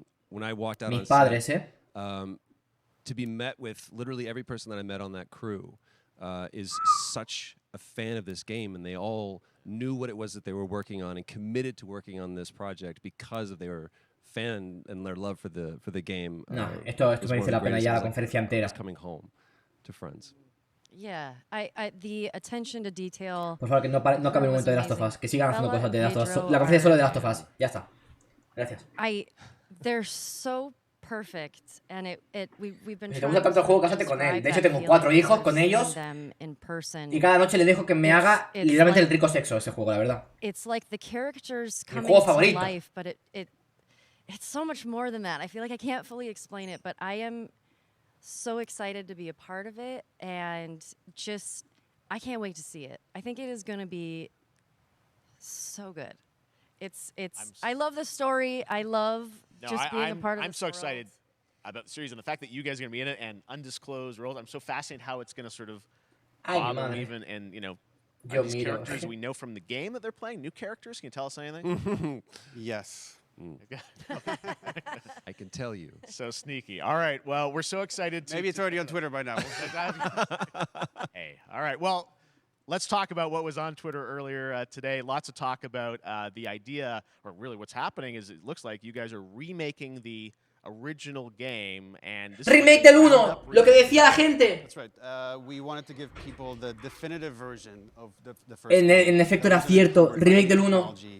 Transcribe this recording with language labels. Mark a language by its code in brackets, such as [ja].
[en] When I walked out on set, to be met with literally every person that I met on that crew is such a fan of this game, and they all knew what it was that they were working on and committed to working on this project because of their fan and their love for the game. [es] No, esto merece la pena ya la conferencia entera. [en] Coming home to friends. Yeah, the attention to detail. [es] Por favor, que no acabe el momento de Last of Us, que sigan haciendo cosas de Last of Us. La conferencia solo de Last of Us, ya está. Gracias. [en] They're so perfect, and we've been. [es] Si te gusta tanto el juego, cásate con él. De hecho, tengo 4 hijos con ellos. Y cada noche le dejo que me haga literalmente el rico sexo ese juego, la verdad. [en] It's like the characters coming to life, but it's so much more than that. I feel like I can't fully explain it, but I am so excited to be a part of it, and just I can't wait to see it. I think it is going to be so good. I love the story. I love just being a part of it. I'm so excited about the series and the fact that you guys are going to be in it and undisclosed roles. I'm so fascinated how it's going to sort of bob and weave and are these characters we know from the game that they're playing? New characters? Can you tell us anything? Yes. I can tell you. So sneaky. All right. Well, we're so excited. Maybe it's already on Twitter by now. Hey. All right. Well, let's talk about what was on Twitter earlier today. Lots of talk about the idea, or really what's happening is it looks like you guys are remaking the original game. And this [es] remake del 1, lo que decía la gente. [en] That's right. We wanted to give people the definitive version of the first. [es] En efecto era cierto, remake del 1.